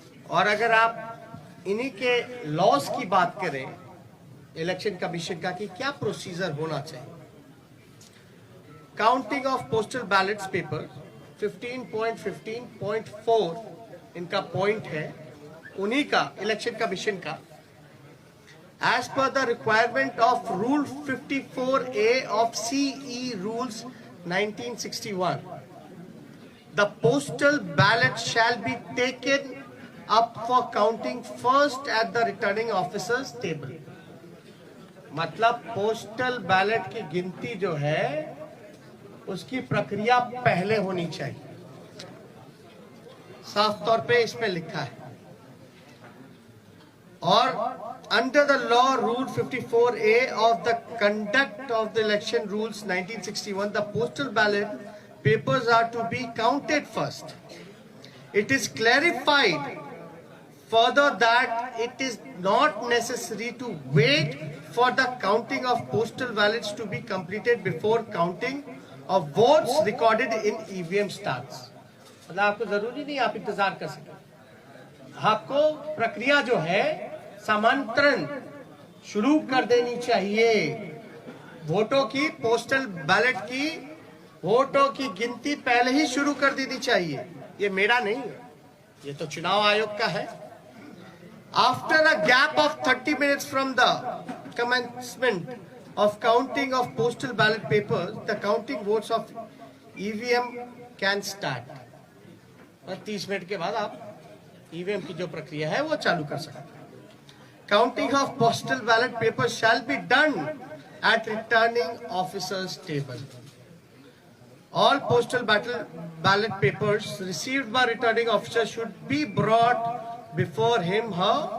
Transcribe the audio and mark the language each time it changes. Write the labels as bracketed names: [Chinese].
[Hindi] और अगर आप इन्हीं के लॉस की बात करें इलेक्शन कमीशन का कि क्या प्रोसीजर होना चाहिए, counting of postal ballets paper 15.15.4 इनका पॉइंट है, उन्हीं का इलेक्शन कमीशन का। [English] As per the requirement of Rule 54A of CE Rules 1961, the postal ballot shall be taken up for counting first at the returning officer's table. [Hindi] मतलब postal ballot की गिनती जो है उसकी प्रक्रिया पहले होनी चाहिए, साफ तौर पे इसमें लिखा है। [English] और under the law rule 54A of the conduct of the election rules 1961, the postal ballot papers are to be counted first. It is clarified further that it is not necessary to wait for the counting of postal ballots to be completed before counting of votes recorded in EVM starts. [Hindi] मतलब आपको जरूरी नहीं आप इंतजार कर सकें, आपको प्रक्रिया जो है समांतरण शुरू कर देनी चाहिए। वोटों की, पोस्टल बैलेट की वोटों की गिनती पहले ही शुरू कर देनी चाहिए। ये मेरा नहीं है, ये तो चुनाव आयोग का है। [English] After a gap of 30 minutes from the commencement of counting of postal ballot papers, the counting votes of EVM can start. [Hindi] और 30 मिनट के बाद आप EVM की जो प्रक्रिया है वो चालू कर सकते हैं। [English] Counting of postal ballot papers shall be done at returning officer's table. All postal ballot papers received by returning officer should be brought before him, her.